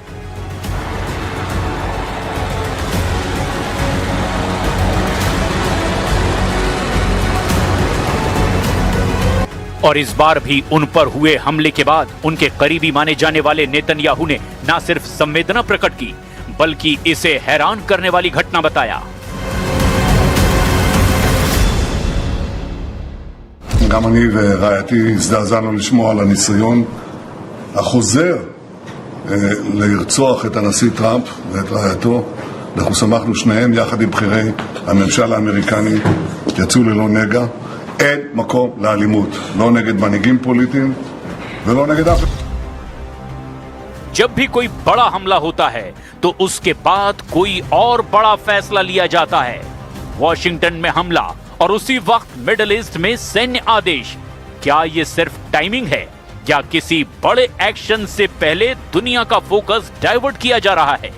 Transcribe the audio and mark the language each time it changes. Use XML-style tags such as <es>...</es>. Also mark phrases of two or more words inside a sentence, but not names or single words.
<hi>और इस बार भी उन पर हुए हमले के बाद उनके करीबी माने जाने वाले नेतन्याहू ने न सिर्फ संवेदना प्रकट की, बल्कि इसे हैरान करने वाली घटना बताया।</hi> <he>גם אני ורעייתי הזדעזענו לשמוע על הניסיון החוזר לרצוח את הנשיא טראמפ ואת רעייתו. אנחנו שמחנו שניהם יחד עם בכירי הממשל האמריקני, יצאו ללא נגע. אין מקום לאלימות, לא נגד מנהיגים פוליטיים ולא נגד אף.</he> <hi>जब भी कोई बड़ा हमला होता है तो उसके बाद कोई और बड़ा फैसला लिया जाता है। वॉशिंगटन में हमला और उसी वक्त मिडिल ईस्ट में सैन्य आदेश। क्या यह सिर्फ टाइमिंग है या किसी बड़े एक्शन से पहले दुनिया का</hi> <en>focus divert</en> <hi>किया जा रहा है?</hi>